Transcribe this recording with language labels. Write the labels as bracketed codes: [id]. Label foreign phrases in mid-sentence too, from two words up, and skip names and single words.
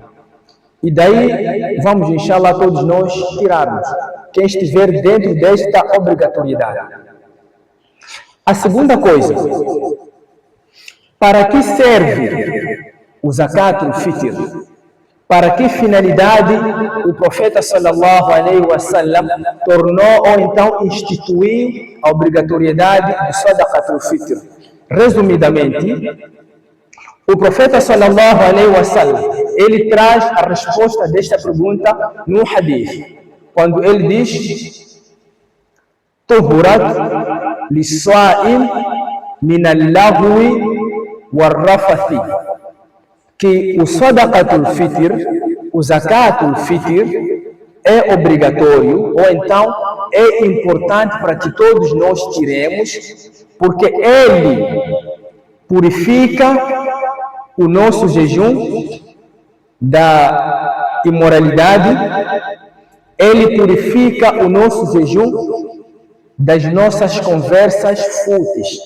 [pt] E daí vamos, inshallah, todos nós tirarmos quem estiver dentro desta obrigatoriedade. A segunda coisa, para que serve o Zakatul Fitr? Para que finalidade o profeta [ar] صلى الله عليه وسلم [pt] tornou ou então instituiu a obrigatoriedade do Sadaqatul Fitr? Resumidamente, o profeta [ar] صلى الله عليه وسلم, [pt] ele traz a resposta desta pergunta no hadith, quando ele diz: [ar] طهرة للصائم من اللغو والرفث, [pt] que o Sadaqatul Fitr, o Zakatul Fitr, é obrigatório, ou então é importante para que todos nós tiremos, porque ele purifica o nosso jejum da imoralidade, ele purifica o nosso jejum das nossas conversas fúteis.